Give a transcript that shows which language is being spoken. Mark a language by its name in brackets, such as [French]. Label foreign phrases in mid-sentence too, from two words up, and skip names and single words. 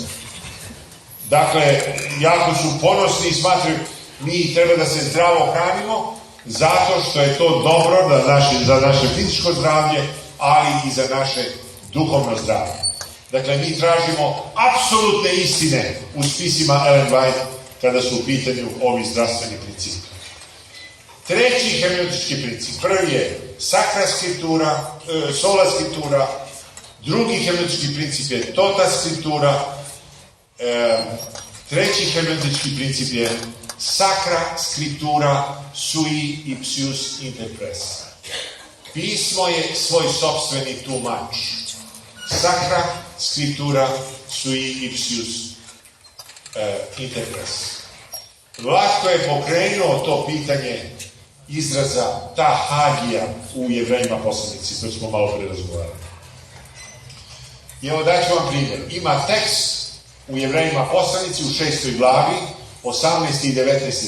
[Serbian] Dakle, jako su ponosni i smatraju mi treba da se zdravo hranimo zato što je to dobro za naše fizičko zdravlje, ali i za naše duhovno zdravlje. Dakle, mi tražimo apsolutne istine u spisima Ellen White kada su u pitanju ovi zdravstveni principi. Treći hermeneutički princip. Prvi je [Latin] sacra scriptura, sola scriptura. [Serbian] Drugi hermeneutički princip je [Latin] tota scriptura. [Serbian] Treći hermeneutički princip je [Latin] sacra scriptura sui ipsius interpres. [Serbian] Pismo je svoj sopstveni tumač. [Latin] Sacra scriptura sui ipsius interpres. [Serbian] Vlatko je pokrenuo to pitanje izraza [Greek] τα άγια [Serbian] u Jevrejima poslanici, to smo malo pre razgovarali. I evo daću vam primjer. Ima tekst u Jevrejima poslanici u 6. glavi, 18. i 19.